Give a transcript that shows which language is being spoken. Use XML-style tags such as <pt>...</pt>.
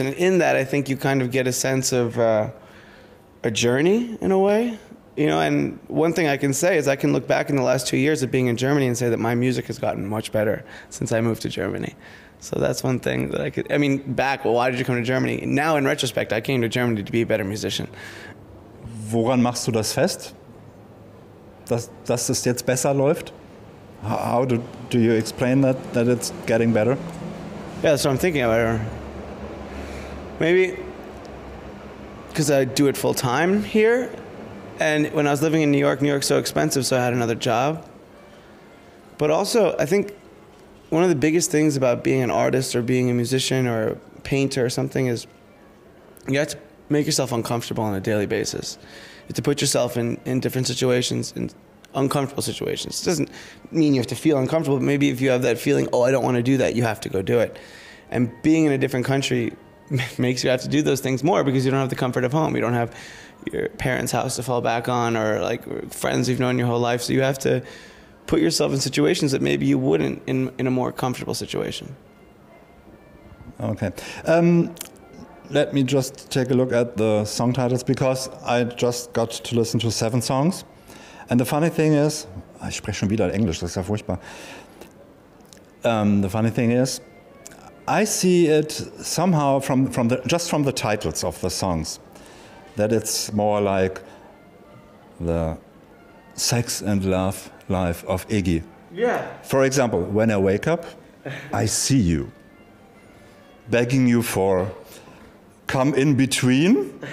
<en>And in that, I think you kind of get a sense of a journey, in a way. You know, and one thing I can say is I can look back in the last 2 years of being in Germany and say that my music has gotten much better since I moved to Germany. So that's one thing that I could, I mean, well, why did you come to Germany? Now, in retrospect, I came to Germany to be a better musician.</en> <de>Woran machst du das fest, dass es jetzt besser läuft?</de> <en>How do you explain that it's getting better? Yeah, that's what I'm thinking about. Maybe because I do it full time here. And when I was living in New York's so expensive, so I had another job. But also, I think one of the biggest things about being an artist or being a musician or a painter or something is you have to make yourself uncomfortable on a daily basis. You have to put yourself in different situations, in uncomfortable situations. It doesn't mean you have to feel uncomfortable, but maybe if you have that feeling, oh, I don't want to do that, you have to go do it. And being in a different country makes you have to do those things more because you don't have the comfort of home. You don't have your parents' house to fall back on, or like friends you've known your whole life. So you have to put yourself in situations that maybe you wouldn't in a more comfortable situation. Okay. Let me just take a look at the song titles, because I just got to listen to 7 songs. And the funny thing is,</en> <de>ich spreche schon wieder Englisch, das ist ja furchtbar.</de> <en>The funny thing is, I see it somehow from the titles of the songs, that it's more like the sex and love life of Iggy. Yeah. For example, when I wake up, I see you, begging you for come in between.</en>